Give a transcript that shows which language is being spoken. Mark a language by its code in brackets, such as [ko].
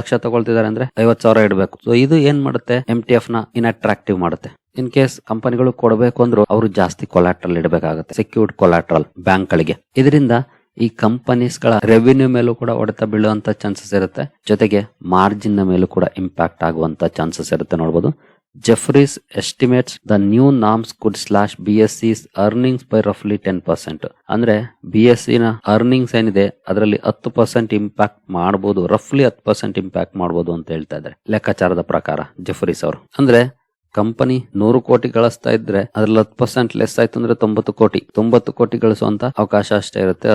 [kn] ಲಕ್ಷ ತಗೊಳ್ತಿದ್ದಾರೆ ಅಂದ್ರೆ 50,000 ಇಡಬೇಕು. ಸೊ ಇದು ಏನ್ ಮಾಡುತ್ತೆ, MTF ನ ಇನ್ಅಟ್ರಾಕ್ಟಿವ್ ಮಾಡುತ್ತೆ. ಇನ್ ಕೇಸ್ ಕಂಪನಿಗಳು ಕೊಡಬೇಕು ಅಂದ್ರೂ ಅವರು ಜಾಸ್ತಿ ಕೊಲಾಟ್ರಲ್ ಇಡಬೇಕಾಗುತ್ತೆ, ಸೆಕ್ಯೂರ್ಡ್ ಕೊಲಾಟ್ರಲ್ ಬ್ಯಾಂಕ್ ಗಳಿಗೆ. ಇದರಿಂದ ಈ ಕಂಪನೀಸ್ ಗಳ ರೆವಿನ್ಯೂ ಮೇಲೂ ಕೂಡ ಹೊಡೆತ ಬೀಳುವಂತ ಚಾನ್ಸಸ್ ಇರುತ್ತೆ, ಜೊತೆಗೆ ಮಾರ್ಜಿನ್ ನ ಮೇಲೂ ಕೂಡ ಇಂಪ್ಯಾಕ್ಟ್ ಆಗುವಂತ ಚಾನ್ಸಸ್ ಇರುತ್ತೆ. [en] ನೋಡಬಹುದು, Jefferies estimates the new norms could slash BSE's earnings by roughly 10%. [kn] ಅಂದ್ರೆ BSE ನ ಅರ್ನಿಂಗ್ಸ್ ಏನಿದೆ ಅದರಲ್ಲಿ 10% ಇಂಪ್ಯಾಕ್ಟ್ ಮಾಡಬಹುದು, ರಫ್ಲಿ 10% ಇಂಪ್ಯಾಕ್ಟ್ ಮಾಡಬಹುದು ಅಂತ ಹೇಳ್ತಾ ಇದ್ದಾರೆ ಲೆಕ್ಕಾಚಾರದ ಪ್ರಕಾರ ಜೆಫ್ರೀಸ್ ಅವರು. ಅಂದ್ರೆ ಕಂಪನಿ 100 ಕೋಟಿ ಗಳಿಸ್ತಾ ಇದ್ರೆ ಅದ್ರಲ್ಲಿ 10% ಲೆಸ್ ಆಯ್ತು ಅಂದ್ರೆ 90 ಕೋಟಿ ಗಳಿಸುವಂತ ಅವಕಾಶ ಅಷ್ಟೇ ಇರುತ್ತೆ.